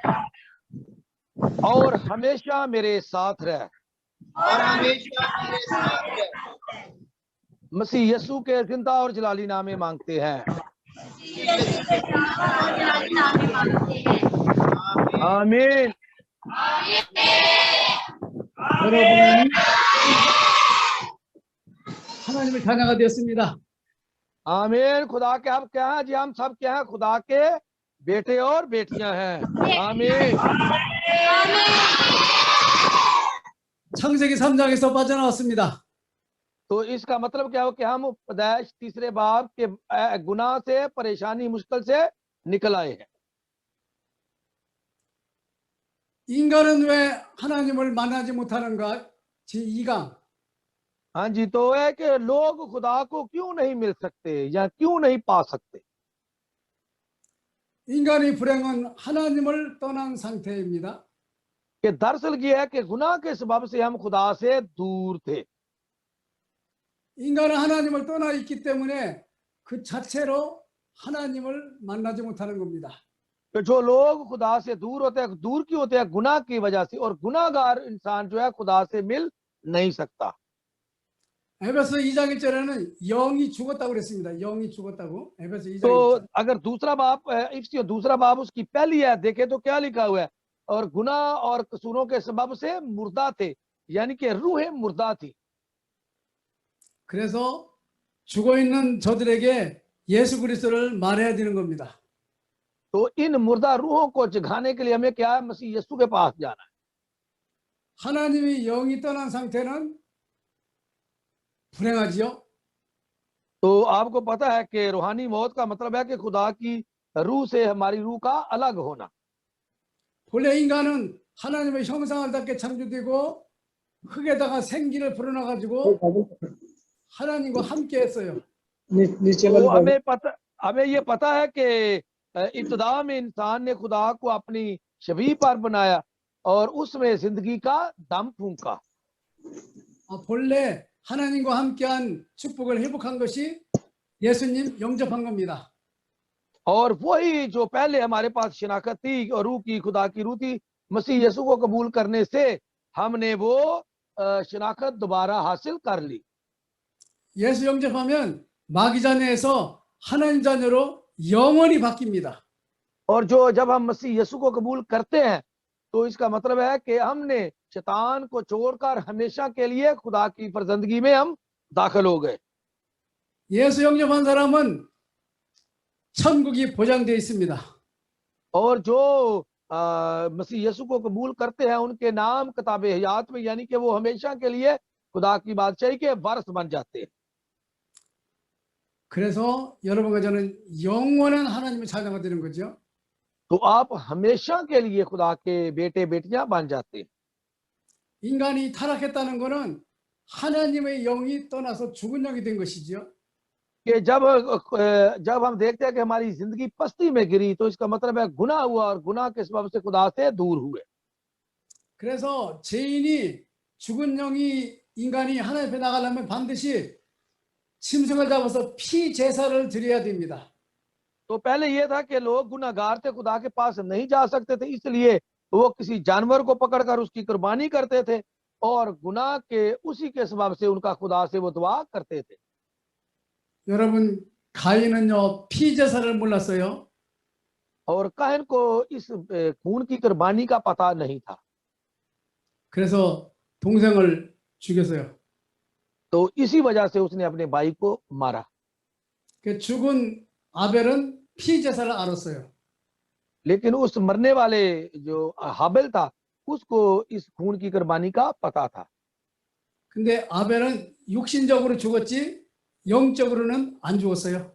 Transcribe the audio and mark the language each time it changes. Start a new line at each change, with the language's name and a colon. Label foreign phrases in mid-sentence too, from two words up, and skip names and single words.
Urdu: اور ہمیشہ میرے ساتھ رہ. اور ہمیشہ میرے ساتھ ہے. مسیح یسوع کے زندہ اور جلالی نامے مانگتے ہیں. आमीन।
Korean: 여러분은 하나님의 자녀가 되었습니다.
Urdu: آمین۔ خدا کے ہم کیا ہیں جی؟ ہم سب کیا ہیں? خدا کے بیٹے اور بیٹیاں ہیں. आमीन।
Korean: 창세기 3장에서 빠져나왔습니다.
Urdu: تو اسکا مطلب کیا ہو کہ ہم اپدیش تیسرے باب کے گناہ سے، پریشانی، مشکل سے نکل آئے ہیں.
Korean: 인간은 왜 하나님을 만나지 못하는가? 제2강.
Urdu: ہاں جی، تو ہے کہ لوگ خدا کو کیوں نہیں مل سکتے یا کیوں نہیں پا سکتے?
Korean: 인간의 불행은 하나님을 떠난 상태입니다.
Urdu: کہ دراصل یہ ہے کہ گناہ کے سبب سے ہم خدا سے دور تھے.
Korean: 인간은 하나님을 떠나 있기 때문에 그 자체로 하나님을 만나지 못하는 겁니다.
Urdu: تو جو لوگ خدا سے دور ہوتے ہیں، دور کیوں ہوتے ہیں? گناہ کی وجہ سے. اور گناہگار انسان جو ہے خدا سے مل نہیں سکتا.
Korean: 에베소 2장 1절에는 영이 죽었다고 그랬습니다. 영이 죽었다고. 에베소 2장
Urdu: तो
Korean: 1절.
Urdu: اگر دوسرا باب افسیوں دوسرا باب اسکی پہلی ہے، دیکھے تو کیا لکھا ہوا ہے? اور گناہ اور قصوروں کے سبب سے مردہ تھے، یعنی کہ روحیں مردہ تھی.
Korean: 그래서 죽어 있는 저들에게 예수 그리스도를 말해야 되는 겁니다.
Urdu: تو ان مردہ روحوں کو جگانے کے لیے ہمیں کیا ہے? مسیح یسوع کے پاس جانا ہے.
Korean: 하나님이 영이 떠난 상태는 불행하지요.
Urdu: تو آپکو پتا ہے کہ روحانی موت کا مطلب ہے کہ خدا کی روح سے ہماری روح کا الگ ہونا.
Korean: 본래 인간은 하나님의 형상을 닮게 창조되고 흙에다가 생기를 불어넣어 가지고 하나님과 함께 했어요.
Urdu: تو ہمیں یہ پتا ہے کہ ابتدا میں انسان نے خدا کو اپنی شبیہ پر بنایا اور اسمیں زندگی کا دم پھونکا.
Korean: 본래 하나님과 함께한 축복을 회복한 것이 예수님 영접한 겁니다.
Urdu: اور وہی جو پہلے ہمارے پاس شناخت تھی اور روح کی، خدا کی روح تھی، مسیح یسوع کو قبول کرنے سے ہمنے وہ شناخت دوبارہ حاصل کر لی.
Korean: 예수 영접하면 마귀 자녀에서 하나님 자녀로 영원히 바뀝니다.
Urdu: اور جو جب ہم مسیح یسوع کو قبول کرتے ہیں تو اسکا مطلب ہے کہ ہمنے شیطان کو چھوڑکر ہمیشہ کے لیے خدا کی فرزندگی میں ہم داخل ہو گئے.
Korean: 예수 영접한 사람은 천국이 보장되어 있습니다.
Urdu: اور جو مسیح یسوع کو قبول کرتے ہیں انکے نام کتابِ حیات میں، یعنی کہ وہ ہمیشہ کے لیے خدا کی بادشاہی کے وارث بن جاتے ہیں.
Korean: 그래서 여러분과 저는 영원한 하나님의 자녀가 되는 거죠.
Urdu: تو آپ ہمیشہ کے لیے خدا کے بیٹے بیٹیاں بن جاتے ہیں.
Korean: 인간이 타락했다는 것은 하나님의 영이 떠나서 죽은 영이 된 것이죠.
Urdu: کہ جب ہم دیکھتے ہیں کہ ہماری زندگی پستی میں گری تو اسکا مطلب ہے گناہ ہوا اور گناہ کے سبب سے خدا سے دور ہوئے.
Korean: 그래서 죄인이 죽은 영이 인간이 하나님 앞에 나가려면 반드시 짐승을 잡아서 피 제사를 드려야 됩니다.
Urdu: تو پہلے یہ تھا کہ لوگ گناہگار تھے، خدا کے پاس نہیں جا سکتے تھے، اسلیے وہ کسی جانور کو پکڑکر اسکی قربانی کرتے تھے اور گناہ کے اسی کے سبب سے انکا خدا سے وہ دعا کرتے تھے.
Korean: 여러분, 가인은요 피 제사를 몰랐어요.
Urdu: اور کاہن کو اس خون کی قربانی کا پتا نہیں تھا,
Korean: 그래서 동생을 죽였어요.
Urdu: تو اسی وجہ سے اسنے اپنے بھائی کو مارا.
Korean: 그 죽은 아벨은 피 제사를 알았어요.
Urdu: لیکن اس مرنے والے جو ہابیل تھا اسکو اس خون کی قربانی کا پتا تھا.
Korean: 근데 아벨은 육신적으로 죽었지 영적으로는 안 죽었어요.